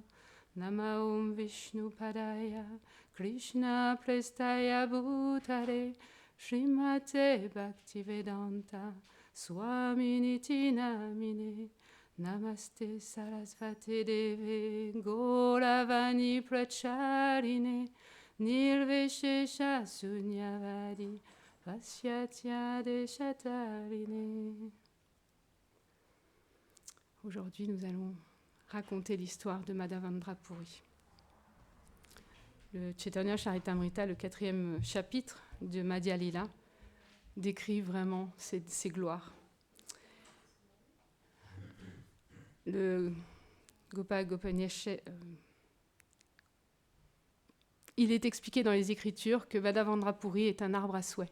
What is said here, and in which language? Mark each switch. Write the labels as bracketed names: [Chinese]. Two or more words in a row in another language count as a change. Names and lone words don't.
[Sanskrit] नमः ॐ विष्णु पादाय कृष्ण प्रेष्ठाय भूतले श्रीमते भक्तिवेदान्त स्वामिन् इति नामिने नमस्ते सारस्वते देवे गौरवाणी प्रचारिणे निर्विशेष शून्यवादि पाश्चात्य देशतारिणे. [French] Aujourd'hui, nous allons raconter l'histoire de Madhavendra Puri. Le Chaitanya Charitamrita, le 4e chapitre de Madhya Lila, décrit vraiment ses gloires. Le Gopal Gopanish, il est expliqué dans les Écritures que Madhavendra Puri est un arbre à souhait.